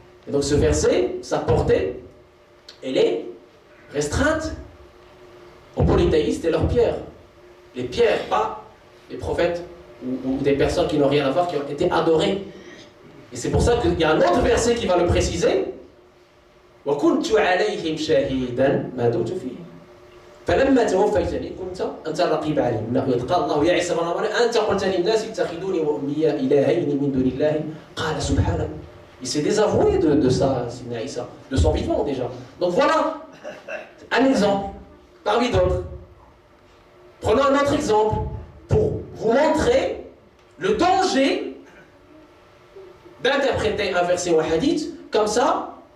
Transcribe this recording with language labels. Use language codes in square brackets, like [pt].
[fr] Et donc ce verset, sa portée, elle est restreinte aux polythéistes et leurs pierres. Les pierres, pas les prophètes ou des personnes qui n'ont rien à voir, qui ont été adorées. Et c'est pour ça qu'il y a un autre verset qui va le préciser. [ar] وَكُنْتُ عَلَيْهِمْ شَهِيدًا مَا دُمْتُ فِيهِمْ فَلَمَّا تَوَفَّيْتَنِي كُنْتَ أَنْتَ الرَّقِيبَ عَلَيْهِمْ قال الله يا عيسى بن مريم أنت قلت للناس اتخذوني وأمي إلهين من دون الله قال سبحانه. [fr] Il s'est désavoué de ça, de son vivant déjà. Donc voilà un exemple parmi d'autres. Prenons un autre exemple pour vous montrer le danger d'interpréter un verset ou un hadith comme ça.